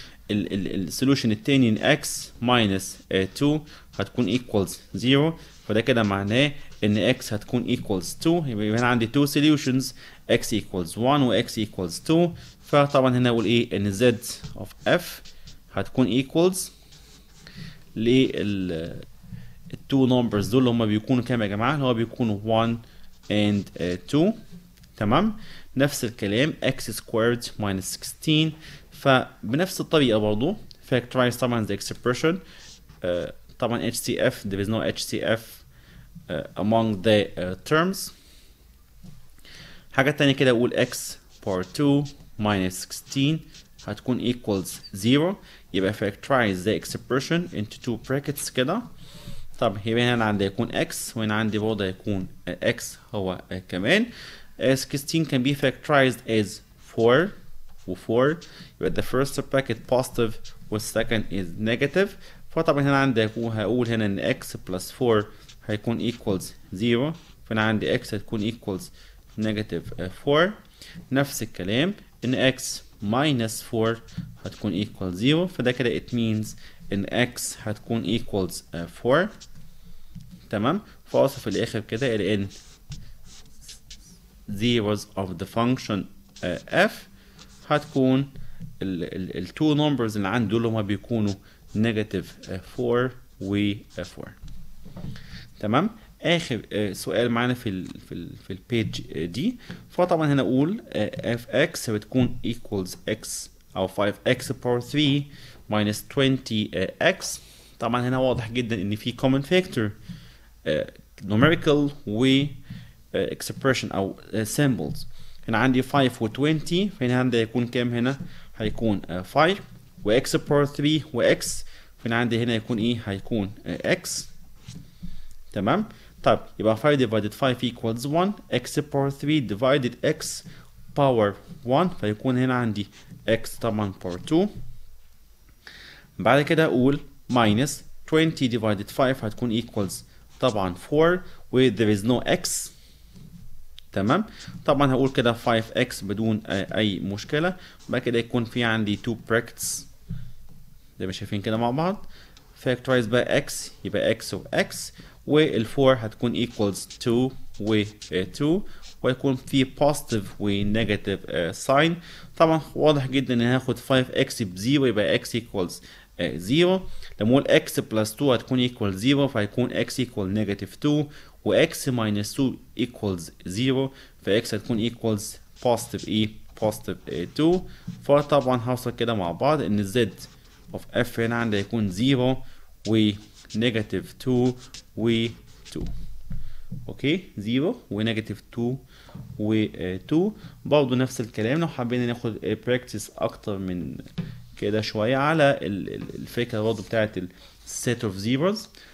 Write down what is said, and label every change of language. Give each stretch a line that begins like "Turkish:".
Arabic: السولوشن التاني ان x minus 2 هتكون equals 0، فده كده معناه ان x هتكون equals 2، يبقى هنا عندي two solutions x equals 1 و x equals 2. فطبعا هنا اقول ايه ان z of f هتكون equals للتو نمبرز دول اللي هما بيكونوا كام يا جماعه؟ اللي هو بيكونوا 1 and 2. تمام. نفس الكلام
English: x squared minus 16،
Arabic: فبنفس الطريقه برضو
English: factorize طبعا the expression طبعا HCF there is no HCF among the terms.
Arabic: حاجه تانية كده اقول x power 2 minus 16 هتكون equals 0، يبقى
English: factorize the expression into two brackets
Arabic: كده. طب هنا عندي هيكون x وهنا عندي برضه هيكون x هو كمان.
English: 16 can be factorized as 4
Arabic: و 4، يبقى
English: the first bracket positive
Arabic: وال
English: second is negative،
Arabic: فطبعا هنا عندي هقول هنا ان x plus 4 هيكون equals 0، فهنا عندي x هتكون equals negative 4. نفس الكلام ان x minus 4 هتكون equal 0، فده كده it means ان x هتكون equals 4. تمام. فاوصل في الاخر كده الى ان zeros of the function f هتكون ال two numbers اللي عندي دول هما بيكونوا negative 4 و 4. تمام. اخر سؤال معانا في البيج دي. فطبعا هنا اقول اف اكس بتكون equals x او 5x power 3 minus 20x. طبعا هنا واضح جدا ان في common factor numerical و expression او symbols. هنا عندي 5 و 20، فهنا عندي هيكون كام؟ هنا هيكون 5 و x power 3 و x، فهنا عندي هنا هيكون ايه؟ هيكون x. تمام. طيب يبقى 5 divided 5 equals 1، x power 3 divided x power 1، فيكون هنا عندي x طبعا power 2. بعد كده اقول minus 20 divided 5 هتكون equals طبعا 4 و
English: there is no x.
Arabic: تمام. طبعا هقول كده 5x بدون اي مشكله. بعد كده يكون في عندي 2 brackets زي ما شايفين كده مع بعض. factorize بقى x يبقى x و x، وال4 هتكون equals 2 و 2، ويكون في positive و negative sign. طبعا واضح جدا ان هاخد 5x بزيرو يبقى x equals 0. لما اقول x plus 2 هتكون equals 0، فهيكون x equals negative 2 و x minus 2 equals 0، ف x هتكون equals positive ايه؟ positive 2. فطبعا هوصل كده مع بعض ان z of f هنا عندي هيكون 0 و negative 2 و 2. اوكي، 0 و negative 2 و 2. برضه نفس الكلام لو حابين ناخد براكتس اكتر من كده شويه على الفكره برضه بتاعت السيت اوف زيروز.